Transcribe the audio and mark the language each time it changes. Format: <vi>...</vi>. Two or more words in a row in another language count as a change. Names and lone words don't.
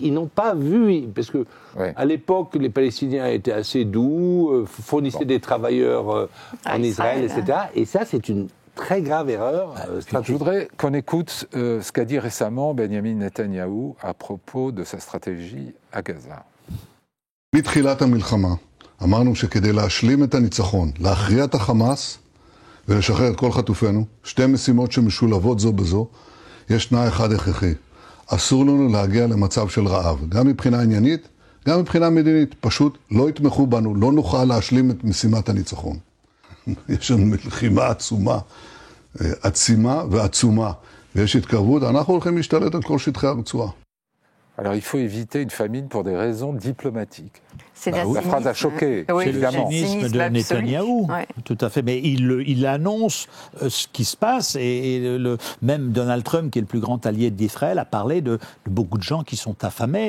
<fr>Ils n'ont pas vu, parce que à l'époque les Palestiniens étaient assez doux, fournissaient des travailleurs en Israël, etc. Et ça c'est une très grave erreur stratégique. Je voudrais qu'on écoute ce qu'a dit récemment Benjamin Netanyahou à propos de sa stratégie à Gaza.</fr> <he>מתחילת המלחמה אמרנו שכדי להשלים את הניצחון, להכריע את החמאס ולשחרר את כל חטופינו, שתי משימות שמשולבות זו בזו, יש תנאי אחד הכרחי. אסור לנו להגיע למצב של רעב, גם מבחינה עניינית, גם מבחינה מדינית. פשוט לא יתמכו בנו, לא נוכל להשלים את משימת הניצחון. יש לנו מלחימה עצומה, עצימה ועצומה, ויש התקרבות, אנחנו הולכים להשתלט על כל שטחי הרצועה.</he> <fr>Alors il faut éviter une famine pour des raisons diplomatiques. C'est la phrase a choqué, évidemment. C'est le cynisme de Netanyahou, tout à fait. Mais il annonce ce qui se passe et même Donald Trump, qui est le plus grand allié d'Israël, a parlé de beaucoup de gens qui sont affamés.</fr>